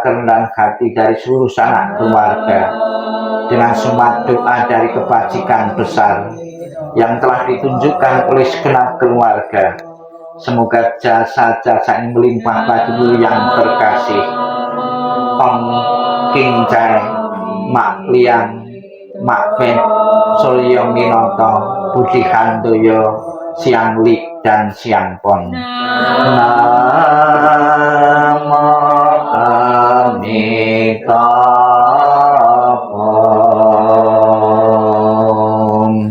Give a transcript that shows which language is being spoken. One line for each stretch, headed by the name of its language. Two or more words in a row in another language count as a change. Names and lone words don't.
Indonesian: kerendahan hati dari seluruh sanak keluarga, dengan semua doa dari kebajikan besar yang telah ditunjukkan oleh segenap keluarga, semoga jasa-jasa ini melimpah bagi beliau yang terkasih, Om King Chai, Mak Lian, Mak Ben, Suryo Minoto, Budi Handoyo, Siang Lik dan Siang Pon.
Sanskrit: Namo Amitabha.